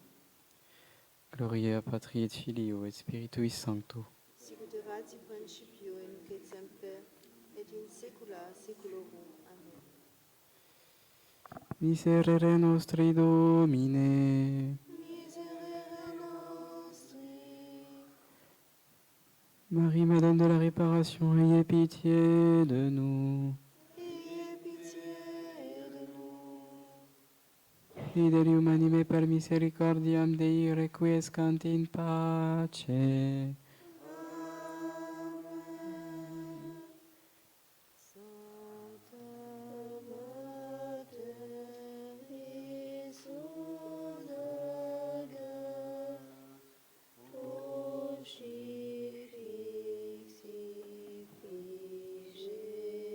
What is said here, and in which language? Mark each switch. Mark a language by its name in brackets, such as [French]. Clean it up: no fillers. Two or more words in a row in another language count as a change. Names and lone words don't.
[Latin] Gloria Patri et Filio et Spiritui Sancto. Sicut erat in principio, et nunc et semper, et in saecula saeculorum. Amen. Miserere nostri Domine. Miserere nostri, [French] Marie, Madone de la réparation, ayez pitié de nous. ayez pitié de nous. [Latin] Fidelium anime per misericordiam Dei requiescant in pace. Amen. Sancta Mater Isudaga, crucifixi